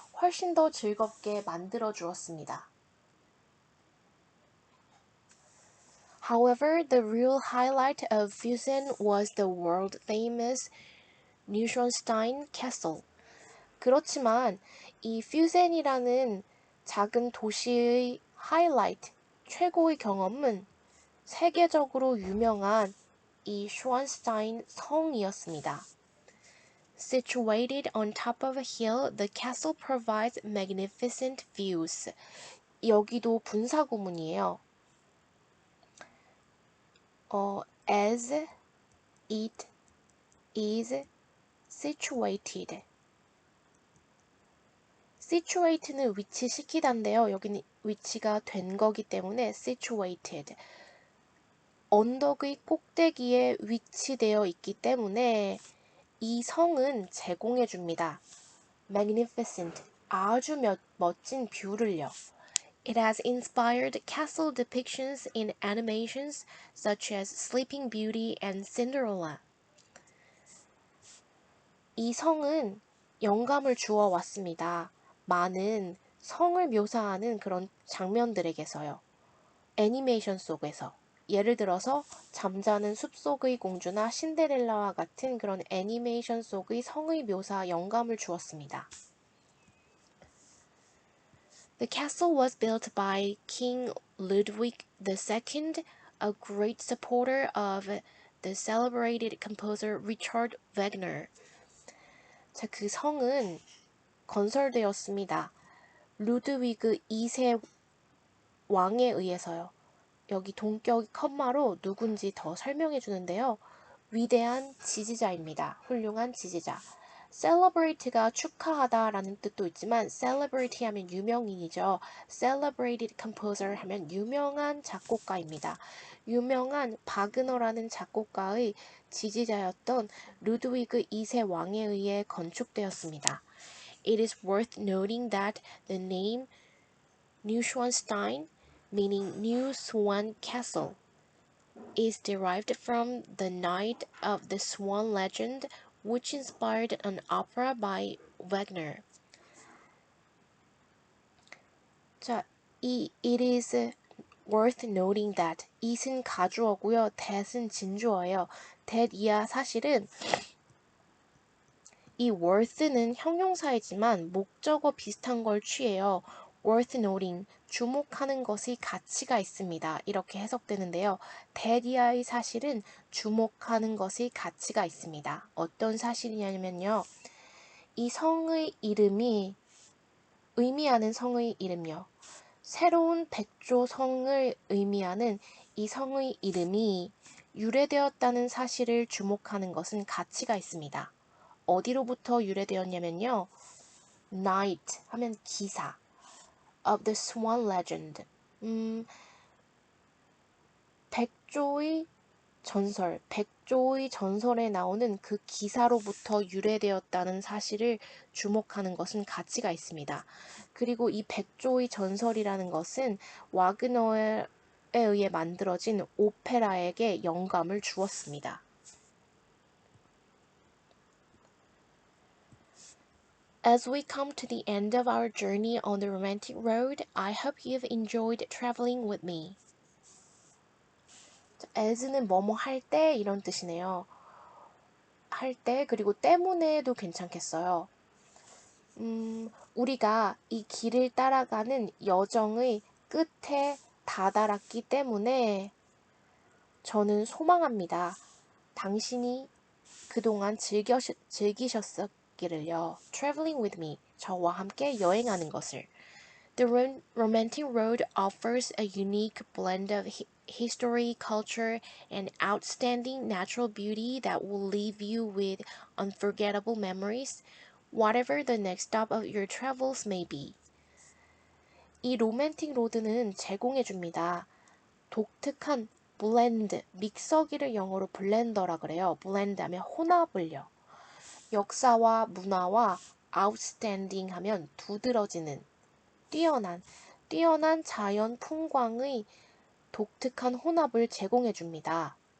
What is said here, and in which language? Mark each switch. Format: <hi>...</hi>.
<ko>훨씬 더 즐겁게 만들어 주었습니다.</ko> <en>However, the real highlight of Fusen was the world-famous Neuschwanstein Castle.</en> <ko>그렇지만 이 퓨센이라는 작은 도시의 하이라이트, 최고의 경험은 세계적으로 유명한 이 슈완스타인 성이었습니다.</ko> <en>Situated on top of a hill, the castle provides magnificent views.</en> <ko>여기도 분사구문이에요.</ko> <en>As it is situated.</en> <ko>situate는 위치시키다인데요. 여기는 위치가 된 거기 때문에 situated. 언덕의 꼭대기에 위치되어 있기 때문에 이 성은 제공해 줍니다. magnificent, 아주 멋진 뷰를요.</ko> <en>It has inspired castle depictions in animations such as Sleeping Beauty and Cinderella.</en> <ko>이 성은 영감을 주어 왔습니다. 많은 성을 묘사하는 그런 장면들에게서요. 애니메이션 속에서. 예를 들어서 잠자는 숲속의 공주나 신데렐라와 같은 그런 애니메이션 속의 성의 묘사 영감을 주었습니다.</ko> <en>The castle was built by King Ludwig II, a great supporter of the celebrated composer Richard Wagner.</en> <ko>자, 그 성은 건설되었습니다. 루드위그 2세 왕에 의해서요. 여기 동격 컴마로 누군지 더 설명해 주는데요. 위대한 지지자입니다. 훌륭한 지지자. celebrate가 축하하다라는 뜻도 있지만 celebrity 하면 유명인이죠.</ko> <en>celebrated composer</en> <ko>하면 유명한 작곡가입니다. 유명한 바그너라는 작곡가의 지지자였던 루드위그 2세 왕에 의해 건축되었습니다.</ko> <en>It is worth noting that the name Neuschwanstein, meaning New Swan Castle, is derived from the Knight of the Swan legend, which inspired an opera by Wagner.</en> <ko>자,</ko> <en>it is worth noting that</en> <ko>it은 가주어고요. that은 진주어예요. that이야 사실은 이 worth는 형용사이지만 목적어 비슷한 걸 취해요.</ko> <en>worth noting,</en> <ko>주목하는 것의 가치가 있습니다. 이렇게 해석되는데요. 대리아의 사실은 주목하는 것의 가치가 있습니다. 어떤 사실이냐면요. 이 성의 이름이 의미하는 성의 이름요. 새로운 백조 성을 의미하는 이 성의 이름이 유래되었다는 사실을 주목하는 것은 가치가 있습니다. 어디로부터 유래되었냐면요.</ko> <en>Knight</en> <ko>하면 기사</ko> <en>of the Swan Legend.</en> <ko>백조의 전설, 백조의 전설에 나오는 그 기사로부터 유래되었다는 사실을 주목하는 것은 가치가 있습니다. 그리고 이 백조의 전설이라는 것은 와그너에 의해 만들어진 오페라에게 영감을 주었습니다.</ko> <en>As we come to the end of our journey on the romantic road, I hope you've enjoyed traveling with me.</en> <ko>as는 뭐뭐 할 때 이런 뜻이네요. 할 때 그리고 때문에도 괜찮겠어요. 우리가 이 길을 따라가는 여정의 끝에 다다랐기 때문에 저는 소망합니다. 당신이 그동안 즐기셨기를요.</ko> <en>Traveling with me,</en> <ko>저와 함께 여행하는 것을.</ko> <en>The romantic road offers a unique blend of history, culture, and outstanding natural beauty that will leave you with unforgettable memories, whatever the next stop of your travels may be.</en> <ko>이 로맨틱 로드는 제공해줍니다. 독특한 블렌드, 믹서기를 영어로 블렌더라 그래요. 블렌드 하면 혼합을요. 역사와 문화와 outstanding 하면 두드러지는, 뛰어난 자연 풍광의 독특한 혼합을 제공해 줍니다.</ko>